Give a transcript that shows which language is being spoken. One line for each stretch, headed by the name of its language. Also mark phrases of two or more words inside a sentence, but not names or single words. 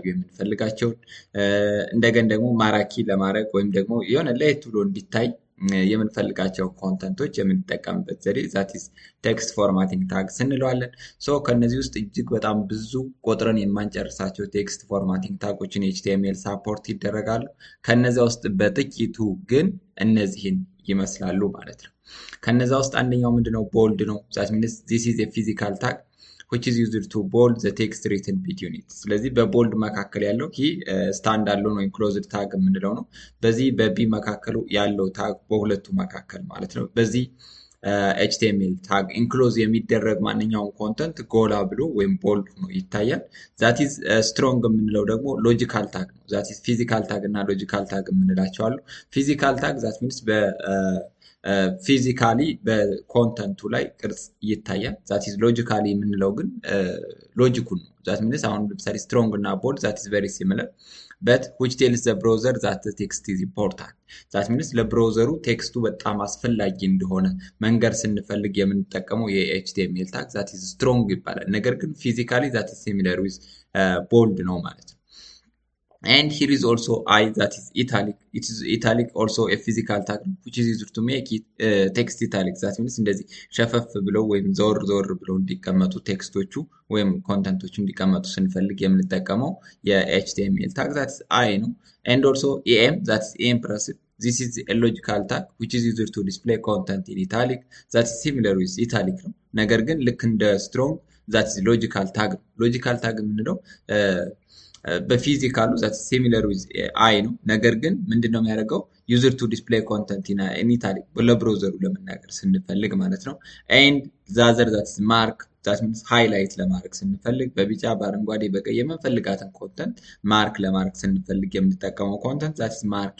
Amharic: የምንፈልጋቸውን እንደገን ደግሞ ማራኪ ለማድረግ ወይም ደግሞ የሆነ ለየት ብሎ እንዲታይ የምንፈልጋቸው ኮንተንቶች የምንጠቀምበት ዘዴ
English: that is text formatting tags
Amharic: እንለዋለን። ሶ ከነዚህ ውስጥ እጅግ በጣም ብዙ ቆጥረን የማንጨርሳቸው
English: text formatting
Amharic: ታጎችን ኤችቲኤምኤል ሳፖርት ይደረጋሉ። ከነዚያ ውስጥ በጥቂቱ ግን እነዚህን ይመስላሉ ማለት ነው። ከነዛ ውስጥ አንደኛው ምንድነው? ቦልድ ነው።
English: that means this is a physical tag which is used to bold the text written between it።
Amharic: ስለዚህ በቦልድ መካከል ያለው ይህ
English: stand alone
Amharic: ወይም
English: closed tag
Amharic: የምንለው ነው። በዚህ በቢ መካከሉ ያለው ታግ በሁለቱ መካከል ማለት ነው። በዚህ
English: HTML tag
Amharic: ኢንክሎዝ የሚደረግ ማንኛውም ኮንተንት ጎላ ብሎ ወይም ቦልድ ሆኖ ይታያል።
English: that is strong
Amharic: የምንለው ደግሞ
English: logical tag
Amharic: ነው።
English: that is physical tag
Amharic: እና
English: logical tag
Amharic: የምንላቸው አሉ።
English: physical tag that means
Amharic: ፊዚካሊ በኮንተንቱ ላይ ቅርጽ ይታያል።
English: that is logically
Amharic: የምንለው ግን ሎጂኩን ነው።
English: that means
Amharic: አሁን ለምሳሌ ስትሮንግ እና
English: bold that is very similar but which tells the browser that the text is important። that means
Amharic: ለብራውዘሩ ቴክስቱ በጣም አስፈላጊ እንደሆነ መንገር ስንፈልግ የምንጠቀመው የኤችቲኤምኤል ታግ
English: that is strong
Amharic: ይባላል። ነገር ግን
English: physically that is similar with bold
Amharic: ነው ማለት ነው።
English: And here is also I that is italic. It is italic also a physical tag which is used to make it text italic. That means
Amharic: እንደዚህ ሸፈፍ ብለው ወይም ዞር ዞር ብለው እንዲቀመጡ ቴክስቶቹ ወይም ኮንተንቶቹ እንዲቀመጡ ስንፈልግ የምንጠቀመው የኤችቲኤምኤል ታግ
English: that is I
Amharic: ነው።
English: And also em that is impressive. This is a logical tag which is used to display content in italic. That is similar with italic
Amharic: ነው። ነገር ግን ልክ እንደ strong
English: that is logical tag
Amharic: ነው።
English: logical tag
Amharic: የምንለው በፊዚካሉ
English: that similar with I
Amharic: ነው። ነገር ግን ምንድነው የሚያደርገው?
English: user to display content in italic
Amharic: ለብራውዘሩ ለመናገር ስንፈልግ ማለት ነው።
English: and the other that mark that means highlight
Amharic: ለማድረግ ስንፈልግ በቢጫ በአረንጓዴ በቀይ የምንፈልጋትን ኮንተንት ማርክ ለማድረግ ስንፈልግ የምንጠቀመው
English: content that mark